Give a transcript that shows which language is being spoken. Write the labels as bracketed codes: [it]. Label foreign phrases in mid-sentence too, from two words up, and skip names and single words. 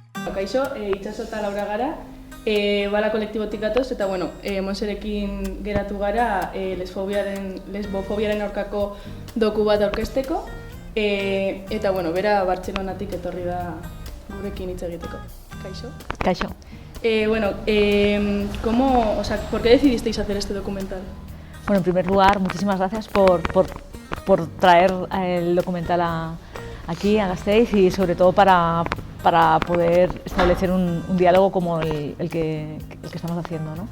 [eu] kaixo, Itxaso eta Laura gara, bala kolektibotik gatoz, eta Monserekin geratu gara lesbofobiaren aurkako doku bat aurkezteko, eta bera Bartzelonatik etorri da gurekin hitz egiteko. Kaixo. Kaixo. [es] ¿Por qué decidisteis hacer este documental? Bueno, en primer lugar, muchísimas gracias por traer el documental aquí a Gasteiz y sobre todo para poder establecer un diálogo como el que estamos haciendo, ¿no?